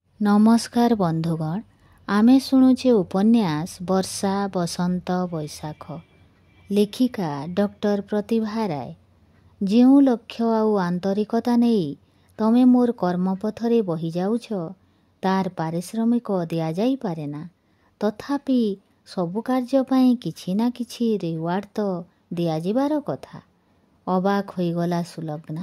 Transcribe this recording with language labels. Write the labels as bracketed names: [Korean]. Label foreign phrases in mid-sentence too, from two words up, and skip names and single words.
[Odia] ନମସ୍କାର ବନ୍ଧୁଗଣ, ଆମେ ଶୁଣୁଚେ ଉପନ୍ୟାସ ବର୍ଷା ବସନ୍ତ ବୈଶାଖ। ଲେଖିକା ଡକ୍ଟର ପ୍ରତିଭା ରାୟ। ଯେଉଁ ଲକ୍ଷ୍ୟ ଆଉ ଆନ୍ତରିକତା ନେଇ ତମେ ମୋର କର୍ମପଥରେ ବହି ଯାଉଛ ତାର ପାରିଶ୍ରମିକ ଦିଆଯାଇପାରେ ନା। ତଥାପି ସବୁ କାର୍ଯ୍ୟ ପାଇଁ କିଛି ନା କିଛି ରିୱାର୍ଡ଼ ତ ଦିଆଯିବାର କଥା। ଅବାକ୍ ହୋଇଗଲା ସୁଲଗ୍ନା।